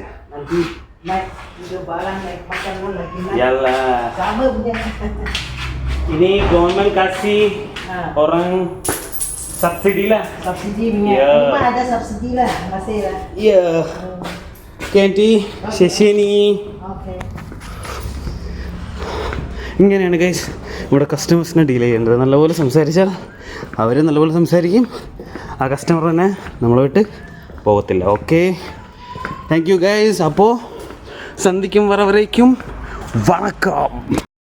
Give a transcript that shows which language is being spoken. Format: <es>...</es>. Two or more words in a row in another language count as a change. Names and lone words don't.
<ms>Nanti naik itu barang naik makanan lagi naik. Yalah. Sama punya. Ini government kasih orang subsidi lah. Subsidi punya. Iya. Rumah ada subsidi lah, masih lah. Iya. Oke, Aunty, sesi nih. Oke.</ms> <ml>ഇങ്ങനെയാണ് ഗൈസ് ഇവിടെ കസ്റ്റമേഴ്സിനെ ഡീൽ ചെയ്യേണ്ടത്. നല്ലപോലെ സംസാരിച്ചാൽ അവർ നല്ലപോലെ സംസാരിക്കും. ആ കസ്റ്റമർ തന്നെ നമ്മളെ വിട്ട് പോകത്തില്ല.</ml> <en>Okay, thank you guys.</en> <ml>അപ്പോൾ സന്ധിക്കും വരവരേക്കും വണക്കം.</ml>